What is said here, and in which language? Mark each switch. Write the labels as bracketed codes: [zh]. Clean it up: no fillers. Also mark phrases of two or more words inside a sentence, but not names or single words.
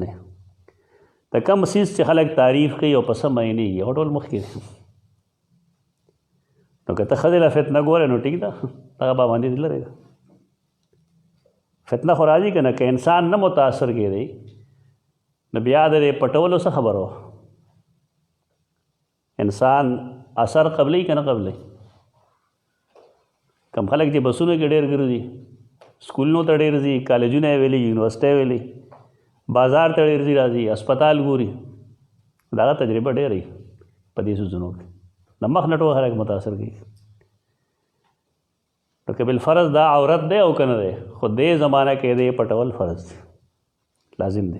[ps] د کم سیز چې خلک تعریف کوي او په څه معنیږي هغه ټول مخکې دی. نو که ته ښځې له فتنه ګورې نو ټیک ده، هغه پابندي دې لرې ده. فتنه خو راځي که نه، که انسان نه متاثر کېدی نو بیا د دې پټولو څه خبره وه. انسان اثر قبلی که نه قبلی. کم خلک چې بسونو کې ډېر ګرځي، سکولونو ته ډېر ځي، کالجونه یې ویلي، یونیورسټۍ ویلي، بازار ته ډېر ځي راځي، اسپتال ګوري، د هغه تجربه ډېره وي په دې څیزونو کې. د مخ نه ټول خلک متاثر کېږي. نو که بالفرض دا عورت دی او که نه دی، خو دې زمانه کې دی پټول فرض دی، لازم دی.